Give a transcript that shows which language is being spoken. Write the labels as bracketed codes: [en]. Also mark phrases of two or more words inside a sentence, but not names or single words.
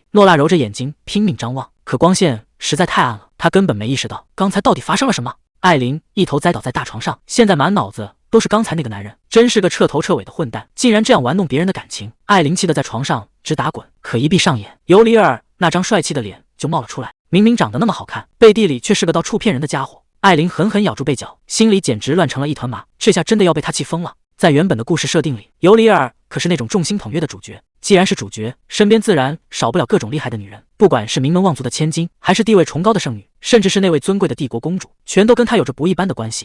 [zh] 諾拉揉着眼睛拼命張望，可光線實在太暗了，她根本沒意識到剛才到底發生了什麼。艾琳一頭栽倒在大床上，現在滿腦子都是剛才那個男人，真是個徹頭徹尾的混蛋，竟然這樣玩弄別人的感情。艾琳氣得在床上直打滾，可一閉上眼，尤里爾那張帥氣的臉就冒了出來。明明長得那麼好看，背地裡卻是個到處騙人的家伙。艾琳狠狠咬住被角，心裡簡直亂成了一團麻，這下真的要被他氣瘋了。在原本的故事設定裡，尤里爾可是那種众星捧月的主角，既然是主角，身邊自然少不了各種厲害的女人，不管是名门望族的千金，還是地位崇高的聖女，甚至是那位尊貴的帝國公主，全都跟他有着不一般的關係。